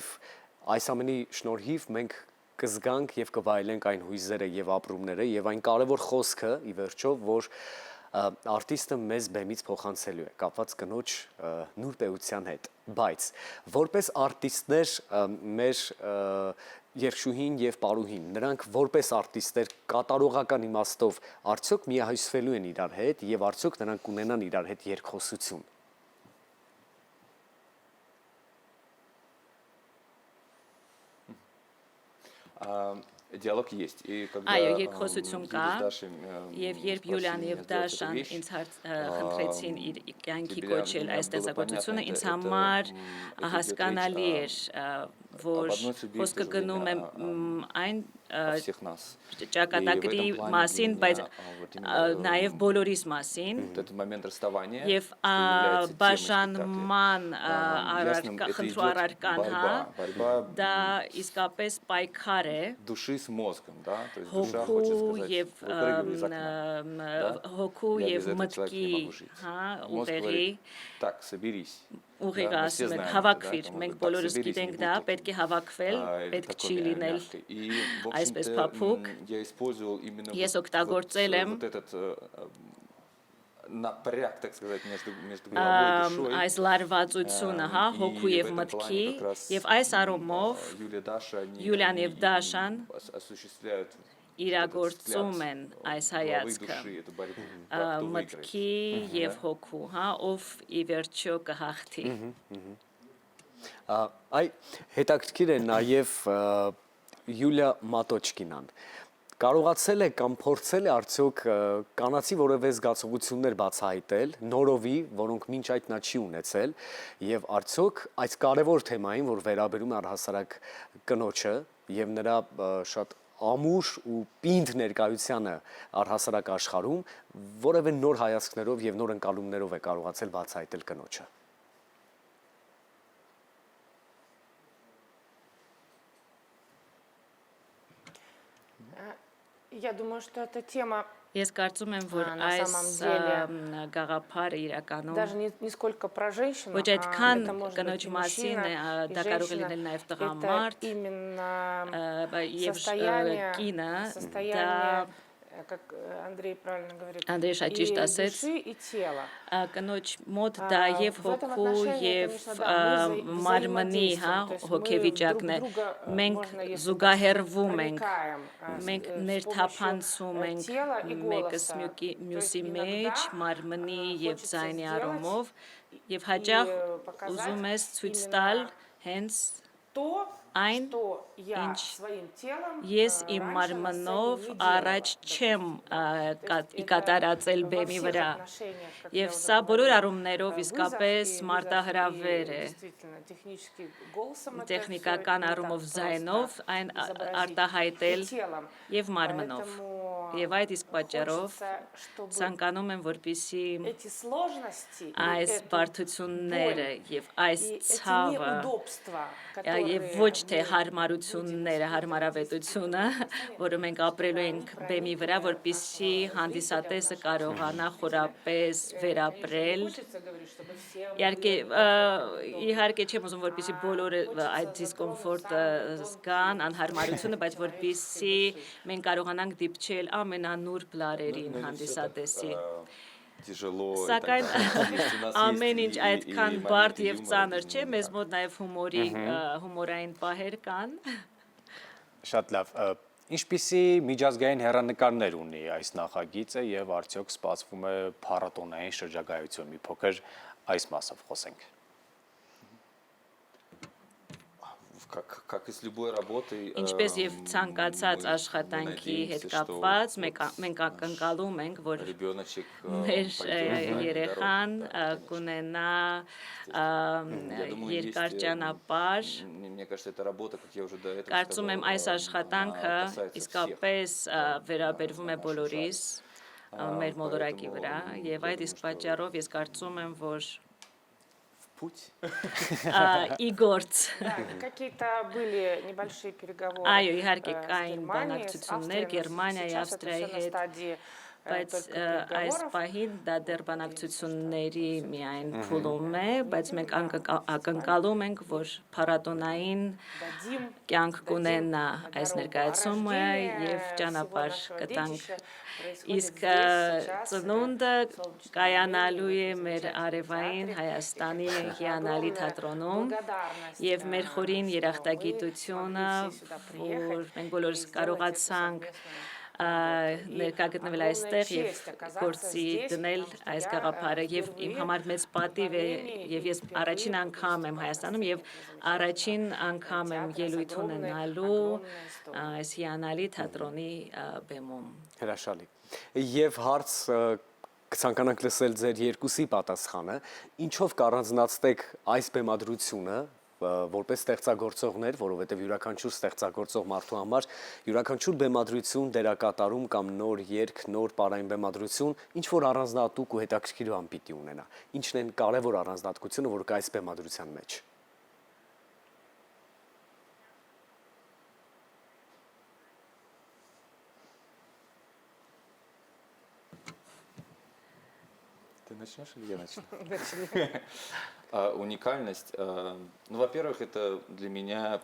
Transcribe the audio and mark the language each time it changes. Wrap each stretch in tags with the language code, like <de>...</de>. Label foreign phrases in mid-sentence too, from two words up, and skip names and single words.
<hy>այս ամենի շնորհիվ մենք կզգանք եւ կվայելենք այն հույզերը եւ ապրումները եւ այն կարեւոր խոսքը ի վերջո, որ արտիստը մեզ բեմից փոխանցելու է, կապված կնոջ նուրբեության հետ, բայց որպես արտիստներ մեր երգչուհին եւ պարուհին, նրանք որպես արտիստներ կատարողական իմաստով արդյոք միահյուսվելու են իրար հետ եւ արդյոք նրանք կունենան իրար հետ երկխոսություն։</hy> <ru>Диалог есть. И когда</ru> <hy>Այո, երկխոսություն</hy> <ru>Юля</ru> <hy>կա,</hy> <ru>с Дашей,</ru> <hy>եւ երբ</hy> <ru>спросили</ru> <hy>Յուլիան</hy> <ru>меня</ru> <hy>եւ</hy> <ru>сделать эту</ru> <hy>Դաշան</hy> <ru>вещь,</ru> <hy>ինձ խնդրեցին իր կյանքի</hy> <ru>для</ru> <hy>կոչել</hy> <ru>меня</ru> <hy>այս</hy> <ru>было</ru> <hy>տեսակցությունը,</hy> <ru>понятно,</ru> <hy>ինձ</hy> <ru>это,</ru> <hy>համար</hy> <ru>это</ru> <hy>հասկանալի</hy> <ru>идет</ru> <hy>էր,</hy> <ru>речь</ru> <hy>որ</hy> <ru>об одной судьбе,</ru> <hy>խոսքը</hy> <ru>в то же</ru> <hy>գնում է</hy> <ru>время</ru> <hy>այն</hy> <ru>о всех нас.</ru> <hy>ճակատագրի</hy> <ru>И в этом плане</ru> <hy>մասին,</hy> <ru>для</ru> <hy>բայց</hy> <ru>меня, вот именно,</ru> <hy>նաև բոլորիս մասին</hy> <ru>вот этот момент расставания,</ru> <hy>եւ</hy> <ru>что является темой</ru> <hy>բաժանման</hy> <ru>спектакля, ясным, это</ru> <hy>խնդրու</hy> <ru>идет</ru> <hy>առարկան, հա,</hy> <ru>борьба</ru> <hy>դա իսկապես պայքար է</hy> <ru>души с мозгом, да, то есть душа</ru> <hy>հոգու</hy> <ru>хочет сказать,</ru> <hy>եւ</hy> <ru>выпрыгивай из окна.</ru> <hy>հոգու</hy> <ru>Я</ru> <hy>եւ</hy> <ru>без этого человека не</ru> <hy>մտքի,</hy> <ru>могу жить.</ru> <hy>հա,</hy> <ru>Мозг</ru> <hy>ուղերի</hy> <ru>говорит, так, соберись.</ru> <hy>ուղիղ</hy> <ru>Да, мы все</ru> <hy>ասում են</hy> <ru>знаем это,</ru> <hy>հավաքվիր,</hy> <ru>да,</ru> <hy>մենք</hy> <ru>так,</ru> <hy>բոլորս</hy> <ru>соберись,</ru> <hy>գիտենք</hy> <ru>не</ru> <hy>դա,</hy> <ru>будь</ru> <hy>պետք է հավաքվել,</hy> <ru>или</ru> <hy>պետք</hy> <ru>такой</ru> <hy>չի լինել</hy> <ru>мягкой. И, в</ru> <hy>այսպես</hy> <ru>общем-то,</ru> <hy>փափուկ։</hy> <ru>я использовал именно</ru> <hy>Ես</hy> <ru>вот</ru> <hy>օգտագործել եմ</hy> <ru>вот этот напряг, так сказать, между головой и душой.</ru> <hy>այս լարվածությունը, հա,</hy> <ru>И</ru> <hy>հոգու</hy> <ru>в</ru> <hy>եւ</hy> <ru>этом</ru> <hy>մտքի</hy> <ru>плане как раз,</ru> <hy>եւ այս առումով</hy> <ru>Юлия, Даша, они</ru> <hy>Յուլիան եւ Դաշան</hy> <ru>осуществляют</ru> <hy>իրագործում են այս հայացքը</hy> <ru>души, эту борьбу. Как кто выиграет.</ru> <hy>մտքի եւ հոգու, հա, ով ի վերջո կհաղթի։ Այ հետաքրքիր է նաև Յուլիա Մատոչկինան։ Կարողացել է կամ փորձել է արդյոք կանացի որևէ զգացողություններ բացահայտել նորովի, որոնք մինչ այդ նա չի ունեցել, եւ արդյոք այս կարևոր թեմային, որ վերաբերում է առհասարակ կնոջը եւ նրա շատ ամուր ու պինդ ներկայությանը առհասարակ աշխարհում, որևէ նոր հայացքներով եւ նոր ընկալումներով է կարողացել բացահայտել կնոջը։</hy> <ru>Я думаю, что эта тема</ru> <hy>Ես կարծում եմ, որ</hy> <ru>на</ru> <hy>այս</hy> <ru>самом деле</ru> <hy>գաղափարը իրականում</hy> <ru>даже не сколько про женщину,</ru> <hy>ոչ այդքան</hy> <ru>это может быть</ru> <hy>կնոջ</hy> <ru>и</ru> <hy>մասին է,</hy> <ru>мужчина, и</ru> <hy>դա կարող է</hy> <ru>женщина.</ru> <hy>լինել նաև</hy> <ru>Это</ru> <hy>տղամարդ,</hy> <ru>именно</ru> <hy>եւ</hy> <ru>состояние,</ru> <hy>կինը, դա</hy> <ru>состояние, как Андрей правильно говорит,</ru> <hy>Անդրեյ շատ ճիշտ</hy> <ru>и</ru> <hy>ասեց,</hy> <ru>души, и тела.</ru> <hy>կնոջ մոտ դա եւ</hy> <ru>В этом</ru> <hy>հոգու</hy> <ru>отношении,</ru> <hy>եւ</hy> <ru>конечно, да, мы</ru> <hy>մարմնի, հա,</hy> <ru>взаимодействуем, то есть мы</ru> <hy>հոգեվիճակն է,</hy> <ru>друг друга,</ru> <hy>մենք</hy> <ru>можно, если</ru> <hy>զուգահեռվում ենք,</hy> <ru>проникаем,</ru> <hy>մենք</hy> <ru>с</ru> <hy>ներթափանցում</hy> <ru>помощью</ru> <hy>ենք</hy> <ru>тела и</ru> <hy>մեկս</hy> <ru>голоса.</ru> <hy>մյուսի</hy> <ru>То есть</ru> <hy>մեջ,</hy> <ru>иногда,</ru> <hy>մարմնի եւ</hy> <ru>хочется</ru> <hy>ձայնի</hy> <ru>сделать</ru> <hy>առումով եւ հաճախ</hy> <ru>показать</ru> <hy>ուզում ես ցույց</hy> <ru>именно</ru> <hy>տալ հենց</hy> <ru>то,</ru> <hy>այն,</hy> <ru>что я</ru> <hy>ինչ</hy> <ru>своим телом</ru> <hy>ես իմ</hy> <ru>раньше на</ru> <hy>մարմնով</hy> <ru>сцене не</ru> <hy>առաջ</hy> <ru>делала.</ru> <hy>չեմ</hy> <ru>это</ru> <hy>կատարածել</hy> <ru>во</ru> <hy>բեմի</hy> <ru>всех</ru> <hy>վրա։</hy> <ru>отношениях, как</ru> <hy>Եվ</hy> <ru>я уже</ru> <hy>սա բոլոր</hy> <ru>говорила,</ru> <hy>առումներով</hy> <ru>вызов</ru> <hy>իսկապես</hy> <ru>и</ru> <hy>մարտահրավեր է։</hy> <ru>действительно технически голосом это</ru> <hy>Տեխնիկական</hy> <ru>всё не</ru> <hy>առումով</hy> <ru>так</ru> <hy>զայնով</hy> <ru>просто</ru> <hy>այն</hy> <ru>изобразить,</ru> <hy>արտահայտել</hy> <ru>и телом.</ru> <hy>եւ մարմնով։</hy> <ru>Поэтому</ru> <hy>Եվ այդ իսկ պատճառով</hy> <ru>хочется, чтобы</ru> <hy>ցանկանում եմ, որպիսի</hy> <ru>эти сложности и</ru> <hy>այս</hy> <ru>эту</ru> <hy>բարդությունները</hy> <ru>боль,</ru> <hy>եւ այս</hy> <ru>и эти</ru> <hy>ցավը</hy> <ru>неудобства,</ru> <hy>եւ</hy> <ru>которые</ru> <hy>ոչ թե</hy> <ru>мы</ru> <hy>հարմարությունները, հարմարավետությունը, որը մենք ապրելու ենք բեմի վրա, որպիսի հանդիսատեսը կարողանա խորապես վերապրել։</hy> <ru>хочется говорить, чтобы все</ru> <hy>Իհարկե չեմ ուզում, որպիսի բոլորը այդ դիսկոմֆորտը զգան, անհարմարությունը, բայց որպիսի մենք կարողանանք դիպչել ամենանուրբ լարերին հանդիսատեսի։</hy> <ru>Тяжело.</ru> <hy>Սակայն ամեն ինչ այդքան բարդ եւ ծանր չէ, մեզ մոտ նաեւ հումորային պահեր կան։ Շատ լավ։ Ինչպիսի միջազգային հեռանկարներ ունի այս նախագիծը եւ արդյոք սպասվում է փառատոնային շրջագայություն։ Մի փոքր այս մասով խոսենք։</hy> <ru>Как и с любой работой,</ru> <hy>Ինչպես եւ ցանկացած աշխատանքի հետ կապված, մենք ակնկալում ենք, որ</hy> <ru>ребеночек</ru> <hy>մեր երեխան կունենա երկար ճանապարհ։</hy> <ru>Мне кажется, эта работа, как я уже до этого</ru> <hy>Կարծում եմ այս աշխատանքը իսկապես վերաբերվում է բոլորիս մեր մոլորակի վրա եւ այդ իսկ պատճառով ես կարծում եմ, որ</hy> <ru>путь.</ru> <hy>իգործ</hy> <ru>какие-то были небольшие переговоры</ru> <hy>Այո, իհարկե</hy> <ru>с</ru> <hy>կային</hy> <ru>Германией, с</ru> <hy>բանակցություններ</hy> <ru>Австрией, но</ru> <hy>Գերմանիայի,</hy> <ru>сейчас это</ru> <hy>Ավստրիայի</hy> <ru>всё на</ru> <hy>հետ,</hy> <ru>стадии</ru> <hy>բայց</hy> <ru>только</ru> <hy>այս</hy> <ru>переговоров.</ru> <hy>պահին դա դեռ բանակցությունների միայն փուլում է, բայց մենք ակնկալում ենք, որ փառատոնային</hy> <ru>Дадим</ru> <hy>կյանք կունենա այս</hy> <ru>дорогу.</ru> <hy>ներկայացումը</hy> <ru>А</ru> <hy>եւ</hy> <ru>рождение</ru> <hy>ճանապարհ</hy> <ru>всего нашего</ru> <hy>կտանք։</hy> <ru>детища происходит</ru> <hy>Իսկ</hy> <ru>здесь, сейчас,</ru> <hy>ծնունդը</hy> <ru>в солнечном</ru> <hy>կայանալու է</hy> <ru>Ельне, в</ru> <hy>մեր</hy> <ru>этом</ru> <hy>արևային</hy> <ru>замечательном</ru> <hy>Հայաստանի</hy> <ru>театре.</ru> <hy>հիանալի</hy> <ru>Огромная</ru> <hy>թատրոնում</hy> <ru>благодарность,</ru> <hy>եւ մեր խորին</hy> <ru>что</ru> <hy>երախտագիտությունը,</hy> <ru>мы смогли все сюда приехать</ru> <hy>որ մենք բոլորս</hy> <ru>и сделать</ru> <hy>կարողացանք</hy> <ru>эту совместную</ru> <hy>ներկա գտնվել այստեղ եւ</hy> <ru>честь оказаться</ru> <hy>գործի</hy> <ru>здесь,</ru> <hy>դնել</hy> <ru>потому что</ru> <hy>այս</hy> <ru>я,</ru> <hy>գաղափարը եւ իմ</hy> <ru>впервые</ru> <hy>համար մեծ պատիվ է</hy> <ru>вдохновение</ru> <hy>եւ ես</hy> <ru>и</ru> <hy>առաջին</hy> <ru>впервые</ru> <hy>անգամ եմ</hy> <ru>буду</ru> <hy>Հայաստանում եւ</hy> <ru>выступать</ru> <hy>առաջին անգամ եմ</hy> <ru>театре с</ru> <hy>ելույթ</hy> <ru>огромной</ru> <hy>ունենալու</hy> <ru>историей.</ru> <hy>այս հիանալի թատրոնի բեմում։ Հրաշալի։ Եվ հարց կցանկանանք լսել ձեր երկուսի պատասխանը, ինչով կառանձնացնեք այս բեմադրությունը որպես ստեղծագործողներ, որովհետև յուրաքանչյուր ստեղծագործող մարդու համար յուրաքանչյուր բեմադրություն, դերակատարում կամ նոր երգ, նոր պարային բեմադրություն ինչ որ առանձնահատուկ ու հետաքրքիր բան պիտի ունենա։ Ինչն են կարևոր առանձնահատկությունը, որ կա այս բեմադրության մեջ։</hy> <ru>Ты начнешь или я начну? Уникальность. Ну, во-первых, это для меня</ru>